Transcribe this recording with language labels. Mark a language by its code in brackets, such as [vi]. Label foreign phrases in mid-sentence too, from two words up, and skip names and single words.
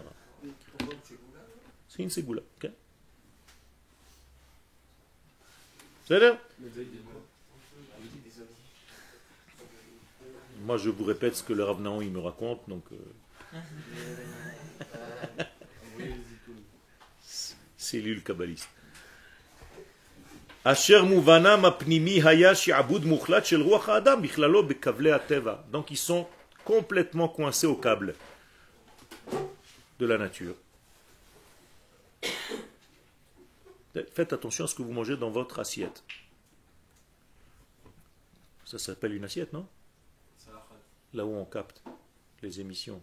[fr] C'est une ségoula. Okay? C'est là? Moi je vous répète ce que le Rav Naon il me raconte, donc cellule kabbaliste. [he] אשר מובנם הפנימי היה שעבוד מוחלט של רוח האדם בכללו בכבלי הטבע. [fr] Donc ils sont complètement coincés au câble de la nature. Faites attention à ce que vous mangez dans votre assiette. Ça s'appelle une assiette, non? Là où on capte les émissions.